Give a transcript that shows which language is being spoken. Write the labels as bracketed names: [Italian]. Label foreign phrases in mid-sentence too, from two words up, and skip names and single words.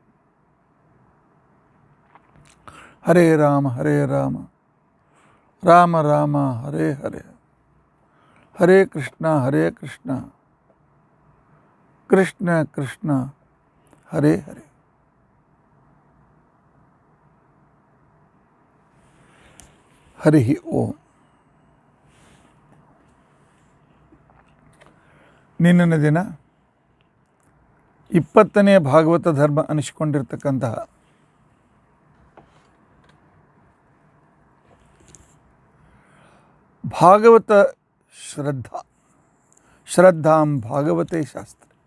[Sanskrit] ಹರೇ ರಾಮ ರಾಮ ರಾಮ ಹರೇ ಹರೇ, ಹರೇ ಕೃಷ್ಣ ಕೃಷ್ಣ ಕೃಷ್ಣ ಹರೇ ಹರೇ. ಹರಿ ಓಂ. [Kannada] ನಿನ್ನಿನ ದಿನ 20ನೇ ಭಾಗವತ ಧರ್ಮ ಅನಿಸಿಕೊಂಡಿರ್ತಕ್ಕಂತಹ [Sanskrit] ಭಾಗವತ ಶ್ರದ್ಧಾಂ ಭಾಗವತೆ ಶಾಸ್ತ್ರ.